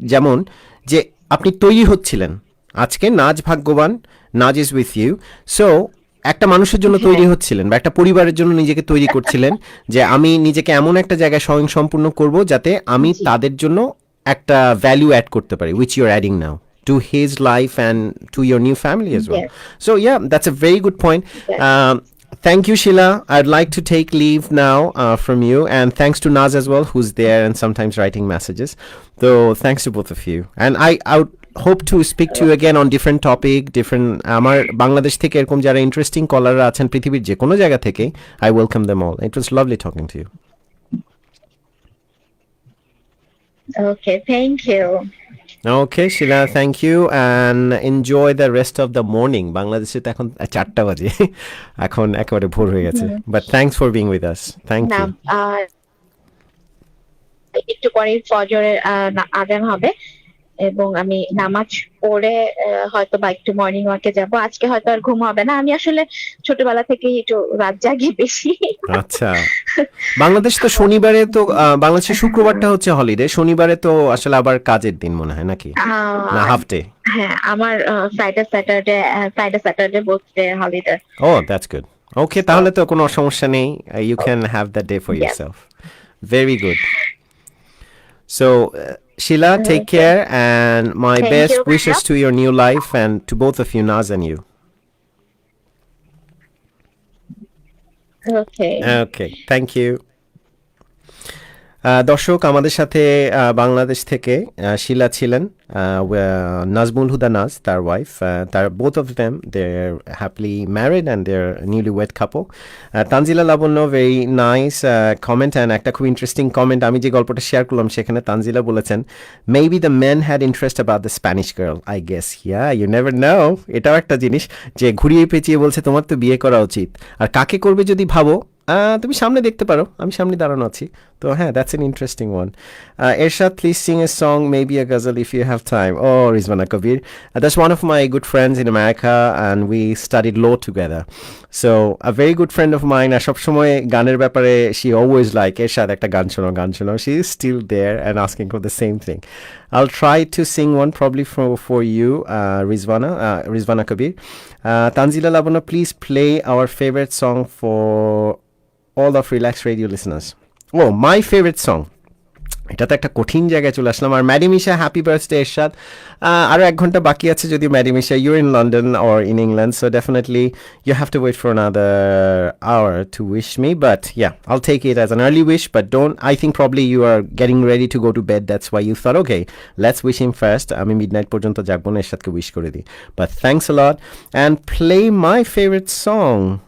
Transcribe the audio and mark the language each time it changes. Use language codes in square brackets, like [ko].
[bn] যেমন যে আপনি তৈরি হচ্ছিলেন, আজকে নাজ ভাগ্যবান, [en] Naz is with you. [bn] সো একটা মানুষের জন্য তৈরি হচ্ছিলেন বা একটা পরিবারের জন্য নিজেকে তৈরি করছিলেন যে আমি নিজেকে এমন একটা জায়গায় স্বয়ংসম্পূর্ণ করব যাতে আমি তাদের জন্য একটা ভ্যালু অ্যাড করতে পারি, [en] which you're adding now to his life and to your new family as well. So yeah, that's a very good point. Thank you, Sheila. I'd like to take leave now from you, and thanks to Naz as well, who's there and sometimes writing messages. So thanks to both of you, and I would hope to speak to you again on different topic, different [bn] আমার বাংলাদেশ থেকে এরকম যারা interesting কলাররা আছেন পৃথিবীর যে কোনো জায়গা থেকে, [en] I welcome them all. It was lovely talking to you. Okay, thank you. Okay, Sheila, thank you, and enjoy the rest of the morning. [bn] বাংলাদেশে তো এখন 4টা বাজে, এখন একেবারে ভোর হয়ে গেছে, [en] but thanks for being with us. Thank you. [bn] একটু পরে ফজরের আযান হবে এবং আমি নামাজ পড়ে হয়তো বা একটু মর্নিং ওয়াকে যাব। আজকে হয়তো আর ঘুম হবে না, আমি আসলে ছোটবেলা থেকেই একটু রাত জাগি বেশি। আচ্ছা, বাংলাদেশ তো শনিবারে তো বাংলাদেশে শুক্রবারটা হচ্ছে হলিডে, শনিবারে তো আসলে আবার কাজের দিন মনে হয় নাকি, না হাফ ডে? হ্যাঁ, আমার Friday Saturday both day holiday. [en] Oh that's good. Okay, [bn] তাহলে তো কোনো সমস্যা নেই, [en] You can have that day for yourself. Very good. So Sheila, take care, and my best wishes to your new life and to both of you, Naz and you. Okay, thank you. [bn] দর্শক, আমাদের সাথে বাংলাদেশ থেকে শিলা ছিলেন, নাজমুল হুদা নাজ, তার wife, তার [en] both of them they're happily married and they're newlywed couple. Tanzila Labonno, very nice comment, and [bn] একটা খুব interesting comment আমি যে গল্পটা শেয়ার করলাম সেখানে তানজিলা বলেছেন, [en] maybe the men had interest about the Spanish girl, I guess. Yeah, you never know. [bn] এটাও একটা জিনিস যে ঘুরিয়ে পেঁচিয়ে বলছে তোমার তো বিয়ে করা উচিত, আর কাকে করবে যদি ভাবো তুমি সামনে দেখতে পারো, আমি সামনে দাঁড়ানো আছি। তো হ্যাঁ, [en] that's an interesting one. Ershad, please sing a song, maybe a ghazal if you have time. Oh, Rizwana Kabir. That's one of my good friends in America, and we studied law together. So a very good friend of mine, [bn] সব সময় গানের ব্যাপারে [en] she always like, Ershad [bn] একটা গান শোনো, [en] she is still there and asking for the same thing. I'll try to sing one probably for you, Rizwana Kabir. Tanzila Labana, please play our favorite song for all of Relax Radio listeners. Oh, my favorite song. [bn] এটা তো একটা কঠিন জায়গায় চলে আসলাম। [en] আর ম্যাডিমিশা, happy birthday Ershad. [bn] আরও 1 ঘন্টা বাকি আছে, [en] যদি ম্যাডিমিশা your in London or in England, so definitely you have to wait for another hour to wish me, but yeah, I'll take it as an early wish, but I think probably you are getting ready to go to bed, that's why you thought, okay, let's wish him first. [bn] আমি midnight পর্যন্ত জাগবো না, এরশাদকে wish করে দিই, [en] but thanks a lot and play my favorite song.